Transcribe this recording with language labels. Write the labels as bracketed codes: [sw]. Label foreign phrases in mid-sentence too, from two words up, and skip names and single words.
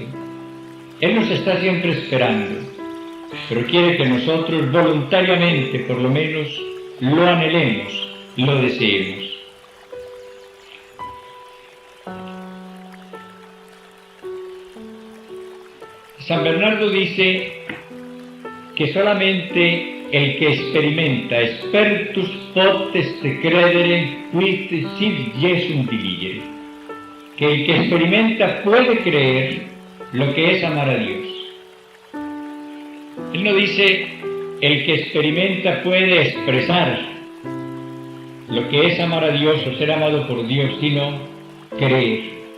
[es] Él nos está siempre esperando, pero quiere que nosotros voluntariamente, por lo menos, lo anhelemos, lo deseemos. San Bernardo dice que solamente el que experimenta [la] expertus potest credere quid sit Jesum diligere, [es] que el que experimenta puede creer lo que es amar a Dios. Él no dice el que experimenta puede expresar lo que es amar a Dios o ser amado por Dios, sino creer.